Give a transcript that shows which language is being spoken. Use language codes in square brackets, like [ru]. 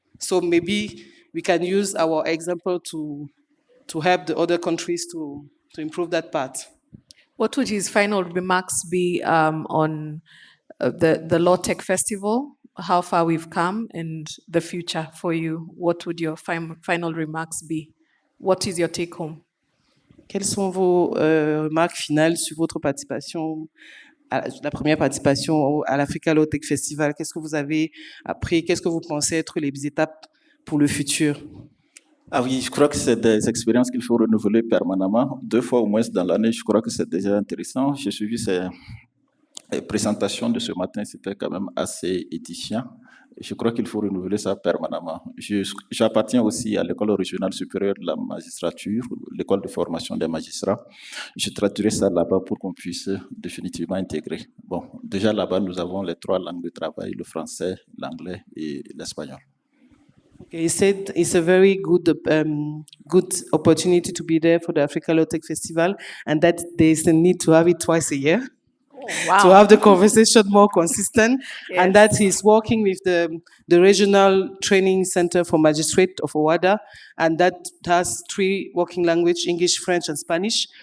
[en] So maybe we can use our example to help the other countries to improve that part. What would his final remarks be on the Law Tech Festival, how far we've come, and the future for you? What would your final remarks be? What is your take home? [fr] Quelles sont vos remarques finales sur votre participation, la première participation à l'Africa Law Tech Festival? Qu'est-ce que vous avez appris? Qu'est-ce que vous pensez être les étapes pour le futur? Ah oui, je crois que c'est des expériences qu'il faut renouveler permanemment, 2 fois au moins dans l'année. Je crois que c'est déjà intéressant. J'ai suivi ces présentations de ce matin, c'était quand même assez édifiant. Je crois qu'il faut renouveler ça permanemment. J'appartiens aussi à l'école régionale supérieure de la magistrature, l'école de formation des magistrats. Je traduirai ça là-bas pour qu'on puisse définitivement intégrer. Bon, déjà là-bas, nous avons les 3 langues de travail, le français, l'anglais et l'espagnol. [en] Okay, he said it's a very good opportunity to be there for the Africa Law Tech Festival, and that there's a need to have it twice a year. Wow. To have the conversation more consistent, Yes. and that he's working with the Regional Training Center for Magistrate of Owada, and that has 3 working languages, English, French, and Spanish.